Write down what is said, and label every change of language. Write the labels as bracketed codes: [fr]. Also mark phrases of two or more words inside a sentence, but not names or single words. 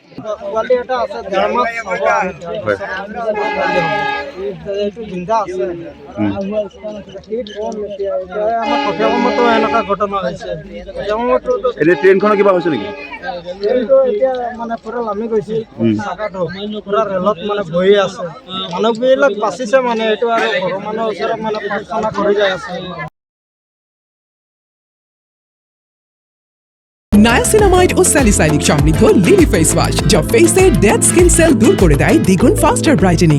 [as] এতিয়া ট্ৰেইনখনৰ কিবা হৈছে নেকি? মানে পুৰা নামি গৈছে, পুৰা ৰেলত মানে বহি আছে। মানুহবিলাক বাচিছে, মানে এইটো আৰু ঘৰৰ মানুহৰ ওচৰত মানে প্ৰাৰ্থনা কৰি যাই আছে। [bn] নায়াসিনামাইড ও স্যালিসাইলিক সমৃদ্ধ লিলি ফেস ওয়াশ যা ফেসের [en] dead skin cell [bn] দূর করে দেয় দ্বিগুণ [en] faster brightening.